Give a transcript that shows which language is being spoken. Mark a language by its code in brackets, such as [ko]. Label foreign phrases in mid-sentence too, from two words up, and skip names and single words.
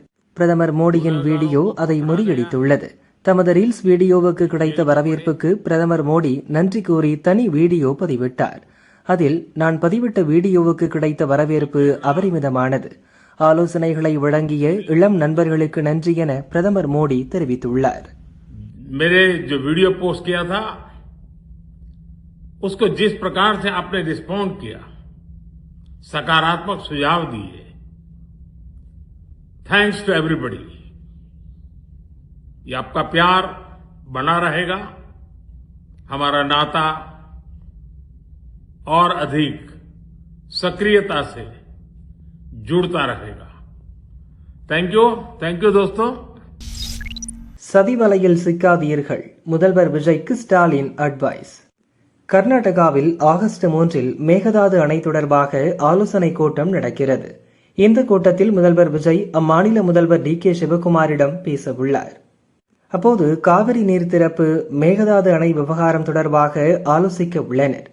[ta] பிரதமர் மோடியின் வீடியோ அதை முறியடித்துள்ளது. தமது ரீல்ஸ் வீடியோவுக்கு கிடைத்த வரவேற்புக்கு பிரதமர் மோடி நன்றி கூறி தனி வீடியோ பதிவிட்டார். அதில், நான் பதிவிட்ட வீடியோவுக்கு கிடைத்த வரவேற்பு அபரிமிதமானது. ஆலோசனைகளை வழங்கிய இளம் நண்பர்களுக்கு நன்றி என பிரதமர் மோடி தெரிவித்துள்ளார். [hi] मेरे जो वीडियो पोस्ट किया था उसको जिस प्रकार से आपने रिस्पॉन्ड किया, सकारात्मक सुझाव दिए, [en] thanks to everybody. [hi] ये आपका प्यार बना रहेगा. हमारा नाता और अधिक सक्रियता से जुड़ता रहेगा. [en] thank you [hi] दोस्तों. [ta] சதிவலையில் சிக்காதீர்கள், முதல்வர் விஜய்க்கு ஸ்டாலின் அட்வைஸ். கர்நாடகாவில் ஆகஸ்ட் 3 மேகதாது அணை தொடர்பாக ஆலோசனை கூட்டம் நடக்கிறது. இந்த கூட்டத்தில் முதல்வர் விஜய் அம்மாநில முதல்வர் DK சிவகுமாரிடம் பேச உள்ளார். அப்போது காவிரி நீர் திறப்பு, மேகதாது அணை விவகாரம் தொடர்பாக ஆலோசிக்க உள்ளனர்.